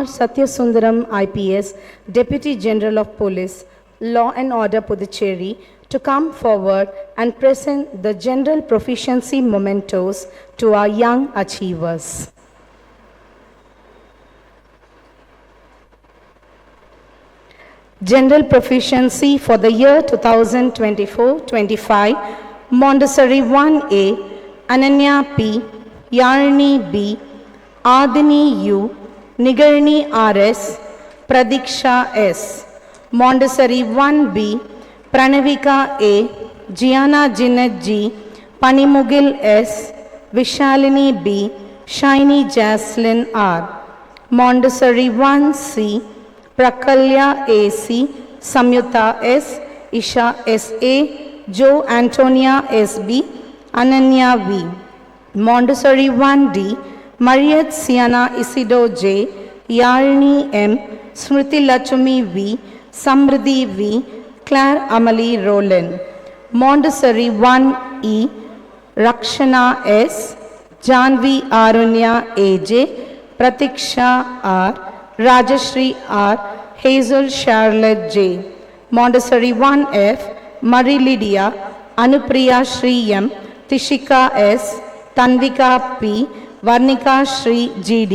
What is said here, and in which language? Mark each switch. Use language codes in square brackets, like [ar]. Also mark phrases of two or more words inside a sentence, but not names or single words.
[en] Satyasundaram IPS, Deputy General of Police, Law and Order Puducherry, to come forward and present the general proficiency mementos to our young achievers. General proficiency for the year 2024-25, Montessori 1A, Ananya P, Yarni B, Adini U, Nigarni RS, Pradiksha S. Montessori 1B, Pranavika A, Gianna Jinnat G, Panimugil S, Vishalini B, Shiny Jaslyn R. Montessori 1C, Prakalya AC, Samyuta S, Isha S.A, Joe Antonia S.B, Ananya V. Montessori 1D, Mariat Siana Isido J, Yarni M, Smriti Lachumi V, Samriddhi V, Claire Amalie Roland. Montessori 1E, Rakshana S, Janvi Arunya AJ, Pratiksha R, Rajashri R, Hazel Charlotte J. Montessori 1F, Marie Lydia, Anupriya Shri M, Tishika S, Tanvika P, Varnika Shri GD.